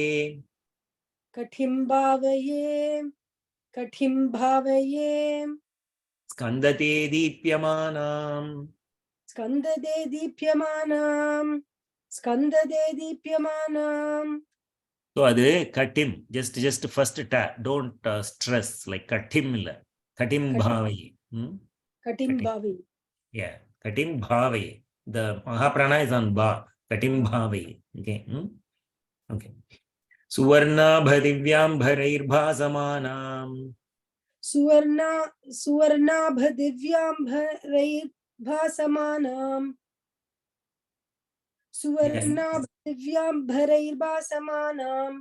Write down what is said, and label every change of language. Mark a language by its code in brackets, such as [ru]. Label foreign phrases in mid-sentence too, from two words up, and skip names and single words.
[sa] कटिं भावये स्कन्दते दीप्यमानम्. स्कन्दते दीप्यमानम् [kn] ಸೋ ಅದು ಕಟಿಂ, [en] just first tap, don't stress like Katim illa. [sa] कटिं भावये. कटिं भावि. Yeah, कटिं भावये. [en] The Mahaprana is on Ba. [sa] कटिं भावये. [en] Okay. Okay. [sa] सुवर्णाभ दिव्याम्बरैर्भासमानम्. सुवर्णाभ दिव्याम्बरैर्भासमानम् सुवर्णाभ दिव्याम्बरैर्भासमानम्